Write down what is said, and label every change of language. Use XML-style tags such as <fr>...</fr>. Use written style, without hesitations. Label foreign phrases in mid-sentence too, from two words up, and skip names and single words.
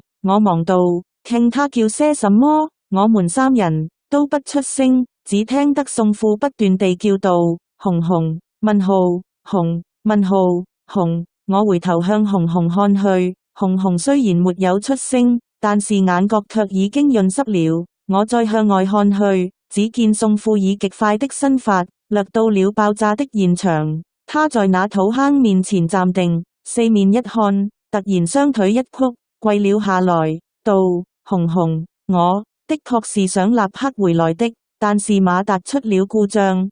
<zh>我忙道：聽他叫些什麼？我們3人都不出聲，只聽得宋父不斷地叫道：紅，問號，紅，問號，紅。我回頭向紅看去，紅雖然沒有出聲，但是眼角卻已經潤濕了。我再向外看去，只見宋父以極快的身法掠到了爆炸的現場。他在那土坑面前暫定，四面一看，突然雙腿一曲，跪了下來，道：紅，我的確是想立刻回來的，但是馬達出了故障。</zh>